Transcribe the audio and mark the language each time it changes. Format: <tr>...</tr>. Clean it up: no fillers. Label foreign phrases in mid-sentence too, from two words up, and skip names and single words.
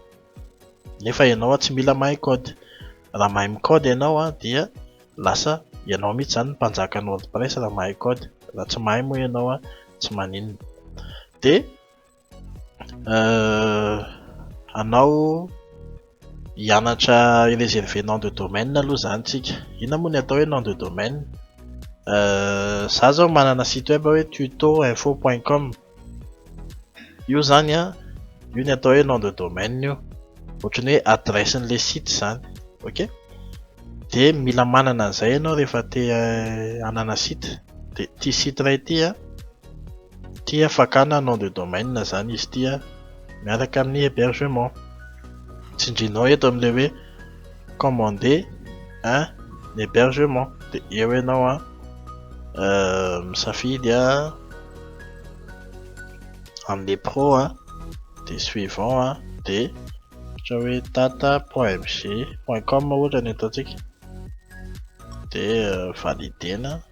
<mg>Nefa ianao tsy mila mahay code. Raha mahay micode ianao dia lasa ianao mihitsy zany mpanjaka ny WordPress raha mahay code. Raha tsy mahay moa ianao tsy maninona. Dia anao hianatra</mg> <fr>réserver nom de domaine</fr> <mg>aloha zany tsika. Inona moa ny atao hoe</mg> <fr>nom de domaine?</fr> <mg>Za zao manana</mg> <fr>site web</fr> <mg>hoe tutoinfo.com. Io zany io ny atao hoe</mg> <fr>nom de domaine</fr> <mg>io, ohatran'ny hoe adressin'le site zany. Ok, dia mila manana an'izay ianao rehefa te hanana site. Dia ity site iray ity fakana</mg> <fr>nom de domaine</fr> <mg>zany izy ity miaraka amin'ny hébergement. Tsindrinao eto amin'le hoe</mg> <fr>commander un hébergement.</fr> <mg>Dia eo ianao misafidy amin'le pro dia suivant dia ohatra hoe tata.mg.com ohatra ny ataontsika. Dia validena.</mg>